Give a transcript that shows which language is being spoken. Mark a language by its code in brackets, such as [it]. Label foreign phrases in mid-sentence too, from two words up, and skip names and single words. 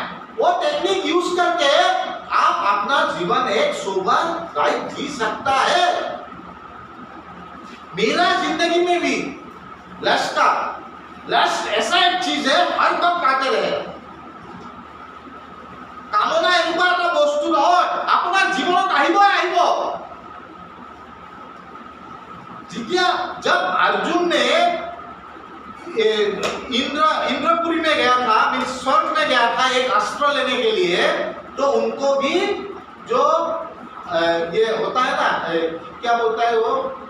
[hi] वो टेक्निक यूज करके आप अपना जीवन एक शोभादायक जी सकता है। मेरा जिंदगी में भी लस्ट ऐसा एक चीज है, हर वक्त आते रहे। [as] कामना এনেকুৱা এটা বস্তু নহয়, আপোনাৰ জীৱনত আহিব। [hi] जब अर्जुन ने इंद्रपुरी में गया था, मीन्स स्वर्ग में गया था एक अस्त्र लेने के लिए, तो उनको भी जो ये होता है ना, क्या बोलता है वो,